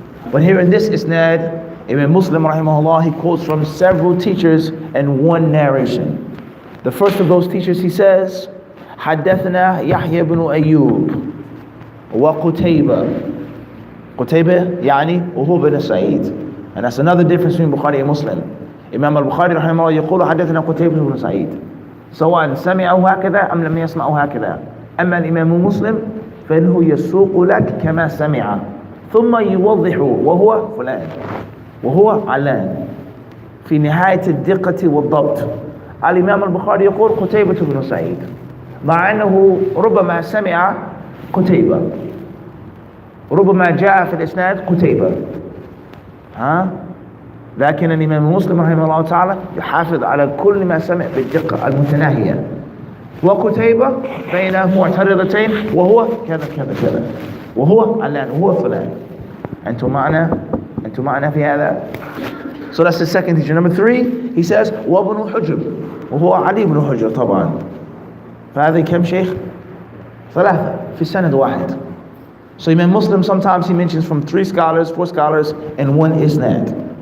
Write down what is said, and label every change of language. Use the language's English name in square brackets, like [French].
[English] But here in this isnad, Imam Muslim rahimahullah, he quotes from several teachers in one narration. The first of those teachers, he says, Haddathana Yahya ibn Ayyub wa Qutayba. Qutayba, [Arabic] وهو بن [English] Sa'id. And that's another difference between Bukhari and Muslim. [Arabic] Imam al-Bukhari رحمه الله يقول حدثنا قتيبة بن سعيد سواء سمعه هكذا أم لم يسمعه هكذا. أما الإمام مسلم فإنه يسوق لك كما سمع ثم يوضح وهو فلان وهو علان في نهاية الدقة والضبط. الإمام البخاري يقول قتيبة بن سعيد مع أنه ربما سمع قتيبة، ربما جاء في الإسناد قتيبة، لكن الإمام مسلم رحمه الله تعالى يحافظ على كل ما سمع بالدقة المتناهية. وقتيبة بين معترضتين وهو كذا كذا كذا وهو علان وهو فلان. أنتم معنا في هذا. [English] So that's the second teacher. Number three, he says [Arabic] وابن حجر وهو علي بن حجر طبعا. فهذا كم شيخ؟ ثلاثة في السند واحد. [English] So Imam Muslim sometimes he mentions from 3 scholars, 4 scholars, and one isnad.